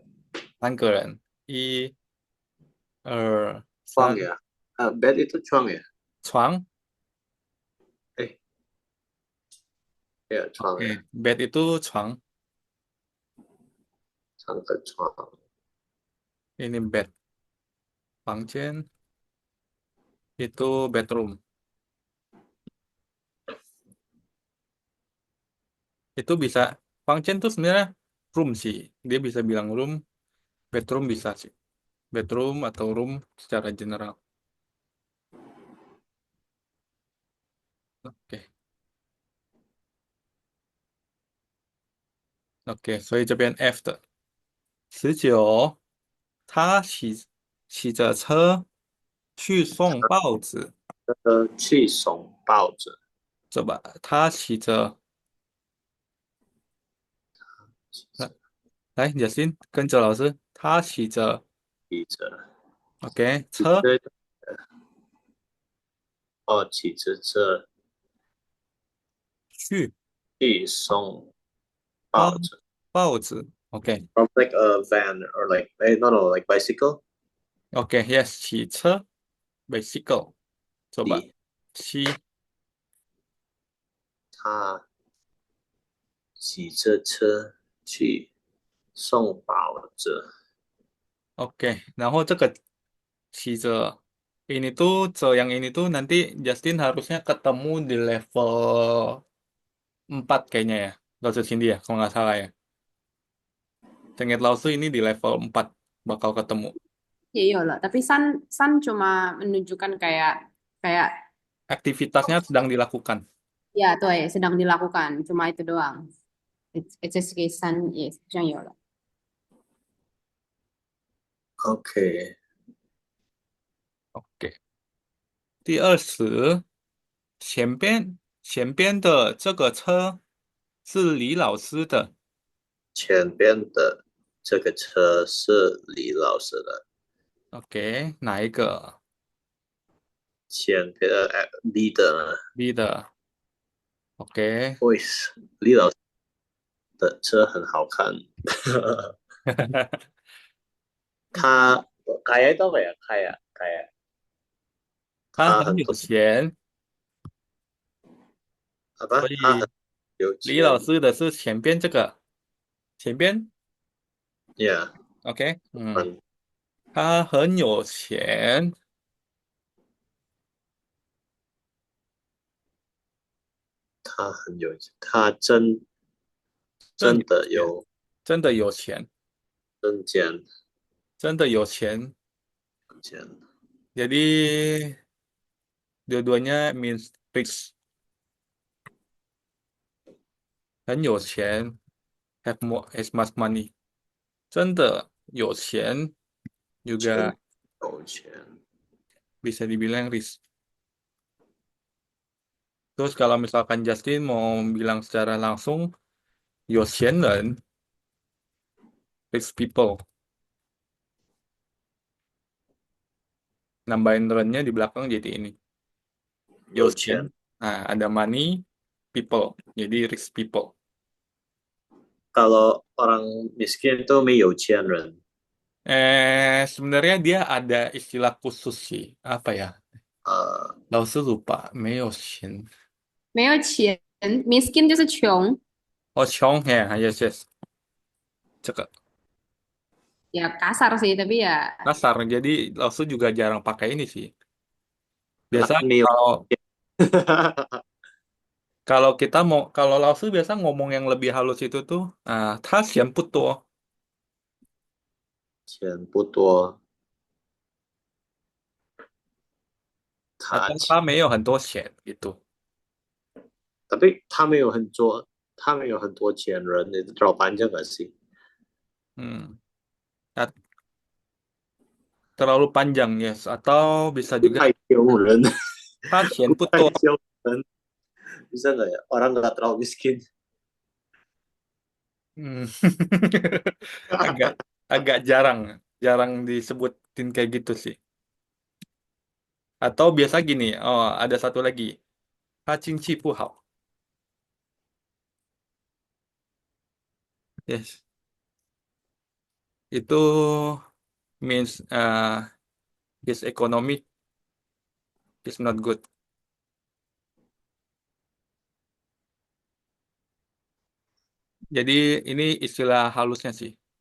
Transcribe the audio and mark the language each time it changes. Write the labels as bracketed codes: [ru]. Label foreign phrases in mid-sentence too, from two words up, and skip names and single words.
[zh] 3 个人，1、2、3，床呀， [id] bed itu [zh] 床呀，床哎，ya 床呀， [id] bed itu 床， [zh] 3个床， [id] ini bed， 房间 itu bedroom， itu bisa 房间 tuh sebenarnya room sih, dia bisa bilang room, bedroom bisa sih, bedroom atau room secara general. Oke, [zh] OK，所以这边 F 的19，他骑着车去送报纸，去送报纸，这吧，他骑着，来，Justin 跟着老师，他骑着骑着， OK 骑车着，骑着车去去送报报纸。报纸 ，OK [en] From like a van or like, no, like bicycle. OK yes 骑车 bicycle，coba [zh] 骑骑他骑着车去送报纸。 [id] OK，然后这个骑着 ini tuh yang ini tuh nanti Justin harusnya ketemu di level 4 kayaknya ya, Laosu Cindy ya, kalau nggak salah ya. Seingat Laosu ini di level 4 bakal ketemu. Ya iyalah, tapi San cuma menunjukkan kayak kayak Aktivitasnya sedang dilakukan. ya tuh ya sedang dilakukan, cuma itu doang. [en] It's just [id] kayak San ya, yang iyalah. [zh] OK， OK，第20，前边的这个车是李老师的。前边的这个车是李老师的， OK，哪一个前边B 的？B 的。OK，为李老师的车很好看。 [id] 他 kaya itu apa ya? Kaya [zh] 他很有他很多钱， [id] apa? [zh] 所他很以有李老钱师的是前边这个，前边。，Yeah， OK，很他很有钱，他很有钱，他真真的有真的有钱，证件真的有钱。钱。 [id] Jadi dua-duanya [en] means rich， [zh] 很有钱 [en] ，have more as much money， [zh] 真的有钱juga 有钱， [id] bisa dibilang rich. Terus kalau misalkan Justin mau bilang secara langsung, [zh] 有钱人 [en] rich people， [id] nambahin rennya di belakang jadi ini. [zh] 有钱。 [id] Nah, ada money, people. Jadi [en] rich people. [id] Kalau orang miskin itu [zh] 没有钱人。 [id] Sebenarnya dia ada istilah khusus sih. Apa ya? [zh] 老师 lupa. 没有钱。没有钱，miskin 就是穷， [id] Oh, 穷 ya. [en] Yes, yes. [id] Cakep. ya kasar sih tapi ya Kasar. Jadi Laosu juga jarang pakai ini sih. Biasa [zh] 没有 [id] kalau kalau kita mau kalau Laosu biasa ngomong yang lebih halus itu tuh, [zh] 他嫌不多。钱不多， [id] atau [zh] 他他没有很多钱 gitu. tapi 他没有很多，他没有很多钱人，你老 [id] panjang gak sih? At- Terlalu panjang, yes. Atau bisa juga [zh] 太穷人，他嫌不太多。穷人 [id] ，bisa nggak ya? Orang nggak terlalu miskin. agak agak jarang disebutin kayak gitu sih. Atau biasa gini, oh ada satu lagi, [zh] 他经济不好。 [en] Yes, itu means his economic is not good. [id] Jadi ini istilah halusnya sih.